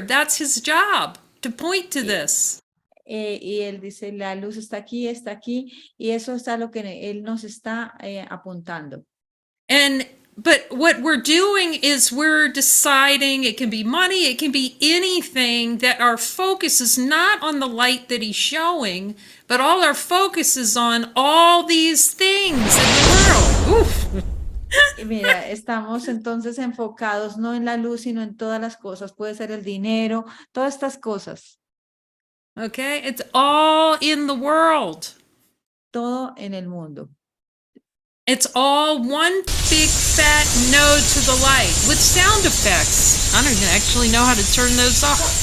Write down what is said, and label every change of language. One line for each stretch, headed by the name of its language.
English: That's his job, to point to
Spanish: Y,
English: this.
Spanish: y él dice, la luz está aquí, y eso es a lo que él nos está apuntando.
English: But what we're doing is we're deciding, it can be money, it can be anything, that our focus is not on the light that he's showing, but all our focus is on all these things in the world. Oof.
Spanish: Y mira, estamos entonces enfocados no en la luz, sino en todas las cosas. Puede ser el dinero, todas estas cosas,
English: Okay, it's all in the world.
Spanish: todo en el mundo.
English: It's all one big fat no to the light with sound effects. I don't even actually know how to turn those off.